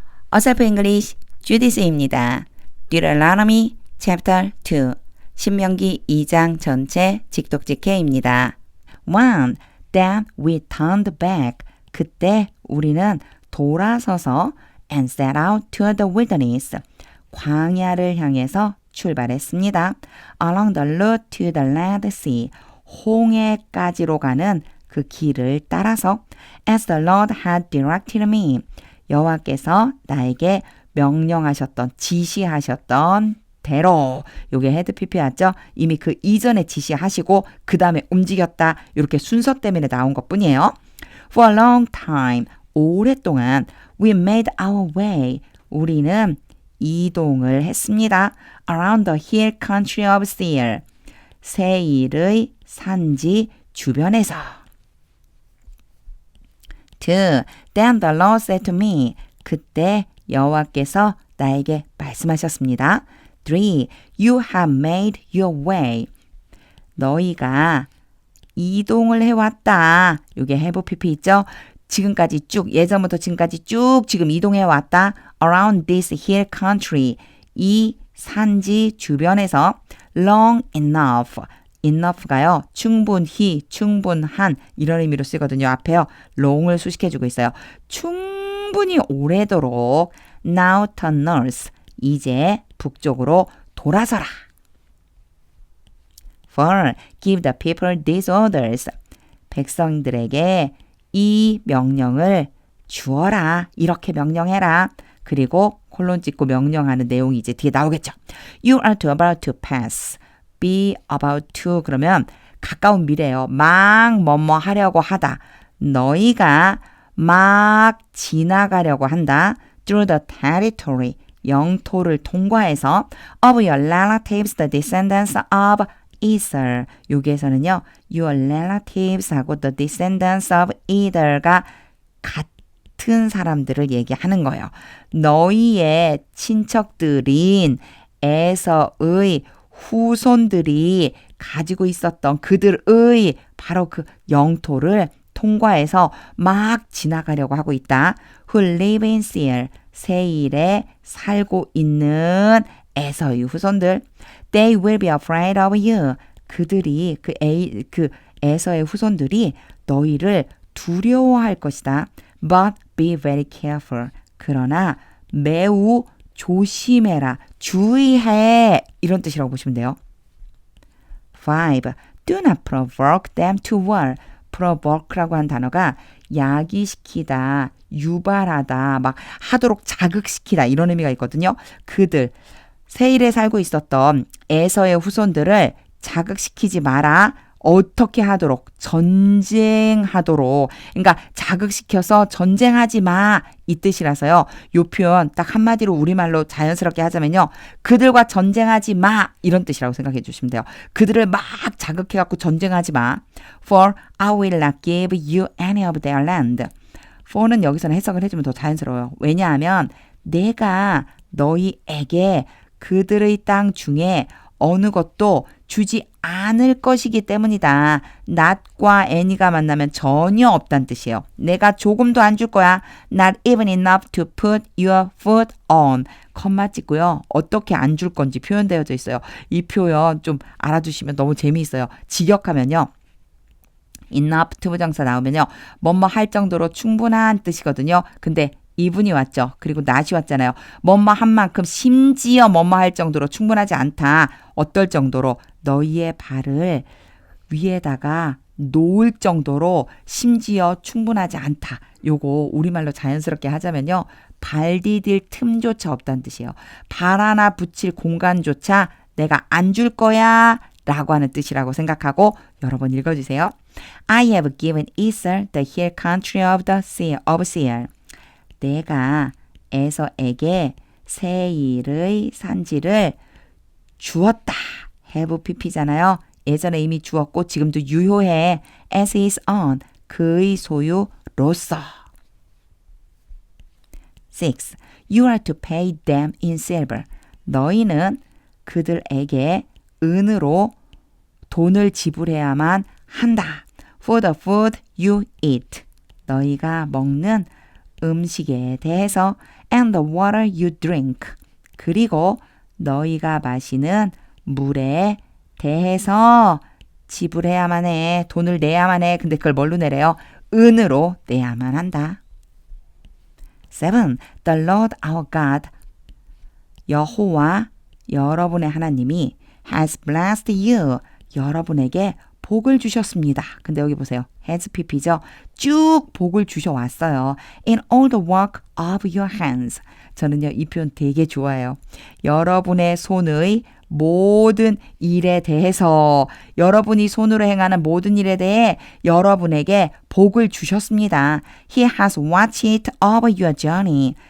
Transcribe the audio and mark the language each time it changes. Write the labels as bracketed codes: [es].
[ko] 어설프 잉글리시 주디스입니다. [en] Deuteronomy Chapter 2 [ko] 신명기 2장 전체 직독직해입니다. [en] 1. Then we turned back. [ko] 그때 우리는 돌아서서 [en] and set out to the wilderness. [ko] 광야를 향해서 출발했습니다. [en] Along the route to the Red Sea. [ko] 홍해까지로 가는 그 길을 따라서 [en] as the Lord had directed me. [ko] 여호와께서 나에게 명령하셨던 지시하셨던 대로 요게 헤드 PP였죠. 이미 그 이전에 지시하시고 그 다음에 움직였다. 이렇게 순서 때문에 나온 것뿐이에요. [en] For a long time, [ko] 오랫동안 [en] we made our way. [ko] 우리는 이동을 했습니다. [en] Around the hill country of Seir. [ko] 세일의 산지 주변에서. [en] 2. Then the Lord said to me. [ko] 그때 여호와께서 나에게 말씀하셨습니다. [en] 3. You have made your way. [ko] 너희가 이동을 해왔다. 이게 have PP 있죠? 지금까지 쭉 예전부터 지금까지 쭉 지금 이동해왔다. [en] Around this hill country. [ko] 이 산지 주변에서 [en] long enough. [ko] enough가요. 충분히, 충분한 이런 의미로 쓰거든요. 앞에요. long을 수식해주고 있어요. 충분히 오래도록 [en] now turn north. [ko] 이제 북쪽으로 돌아서라. [en] 4. Give the people these orders. [ko] 백성들에게 이 명령을 주어라. 이렇게 명령해라. 그리고 콜론 찍고 명령하는 내용이 이제 뒤에 나오겠죠. [en] You are about to pass. be about to [ko] 그러면 가까운 미래예요. 막 뭐뭐 하려고 하다. 너희가 막 지나가려고 한다. [en] through the territory. [ko] 영토를 통과해서 [en] of your relatives, the descendants of Esau. [ko] 여기에서는요. [en] your relatives [ko] 하고 [en] the descendants of Esau [ko] 가 같은 사람들을 얘기하는 거예요. 너희의 친척들인 에서의 후손들이 가지고 있었던 그들의 바로 그 영토를 통과해서 막 지나가려고 하고 있다. [en] Who live in Seir. [ko] 세일에 살고 있는 에서의 후손들. [en] They will be afraid of you. [ko] 그들이 그 에서의 후손들이 너희를 두려워할 것이다. [en] But be very careful. [ko] 그러나 매우 조심해라. 주의해. 이런 뜻이라고 보시면 돼요. [en] 5. Do not provoke them to war. [ko] provoke라고 한 단어가 야기시키다, 유발하다, 막 하도록 자극시키다 이런 의미가 있거든요. 그들, 세일에 살고 있었던 에서의 후손들을 자극시키지 마라. 어떻게 하도록? 전쟁하도록. 그러니까 자극시켜서 전쟁하지 마. 이 뜻이라서요. 요 표현 딱 한마디로 우리말로 자연스럽게 하자면요. 그들과 전쟁하지 마. 이런 뜻이라고 생각해 주시면 돼요. 그들을 막 자극해갖고 전쟁하지 마. [en] For I will not give you any of their land. [ko] for는 여기서는 해석을 해주면 더 자연스러워요. 왜냐하면 내가 너희에게 그들의 땅 중에 어느 것도 주지 않을 것이기 때문이다. not과 any가 만나면 전혀 없다는 뜻이에요. 내가 조금도 안 줄 거야. [en] Not even enough to put your foot on. [ko] 컴마 찍고요. 어떻게 안 줄 건지 표현되어져 있어요. 이 표현 좀 알아두시면 너무 재미있어요. 직역하면요. enough 투부정사 나오면요. 뭐뭐 할 정도로 충분한 뜻이거든요. 근데 이분이 왔죠. 그리고 not이 왔잖아요. 뭐뭐 한 만큼 심지어 뭐뭐 할 정도로 충분하지 않다. 어떨 정도로 너희의 발을 위에다가 놓을 정도로 심지어 충분하지 않다. 요거 우리말로 자연스럽게 하자면요. 발 디딜 틈조차 없다는 뜻이에요. 발 하나 붙일 공간조차 내가 안 줄 거야 라고 하는 뜻이라고 생각하고 여러 번 읽어주세요. [en] I have given Esau the hill country of the Seir. [ko] 내가 에서에게 세일의 산지를 주었다. have pp잖아요. 예전에 이미 주었고 지금도 유효해. [en] as is on. [ko] 그의 소유로서. [en] 6. You are to pay them in silver. [ko] 너희는 그들에게 은으로 돈을 지불해야만 한다. [en] For the food you eat. [ko] 너희가 먹는 음식에 대해서 [en] and the water you drink. [ko] 그리고 너희가 마시는 물에 대해서 지불해야만 해. 돈을 내야만 해. 근데 그걸 뭘로 내래요? 은으로 내야만 한다. 7. [en] The Lord our God. [ko] 여호와 여러분의 하나님이 [en] has blessed you. [ko] 여러분에게 복을 주셨습니다. 근데 여기 보세요. has pp죠. 쭉 복을 주셔왔어요. [en] In all the work of your hands. [ko] 저는요, 이 표현 되게 좋아해요. 여러분의 손의 모든 일에 대해서, 여러분이 손으로 행하는 모든 일에 대해 여러분에게 복을 주셨습니다. [en] He has watched over your journey.